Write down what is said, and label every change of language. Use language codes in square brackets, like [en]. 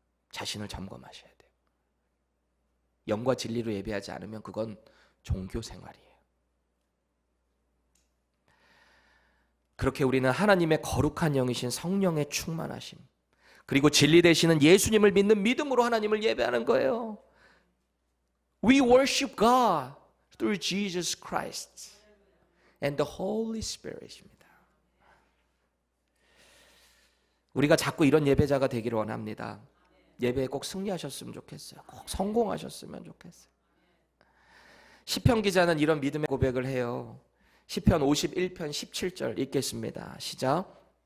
[ko] 자신을 점검하셔야 돼요. 영과 진리로 예배하지 않으면 그건 종교 생활이에요. 그렇게 우리는 하나님의 거룩한 영이신 성령의 충만하심, 그리고 진리 되시는 예수님을 믿는 믿음으로 하나님을 예배하는 거예요. [en] We worship God through Jesus Christ and the Holy Spirit [ko] 입니다. 우리가 자꾸 이런 예배자가 되기를 원합니다. 예배에 꼭 승리하셨으면 좋겠어요. 꼭 성공하셨으면 좋겠어요. 시편 기자는 이런 믿음의 고백을 해요. 시편 51편 17절 읽겠습니다. 시작.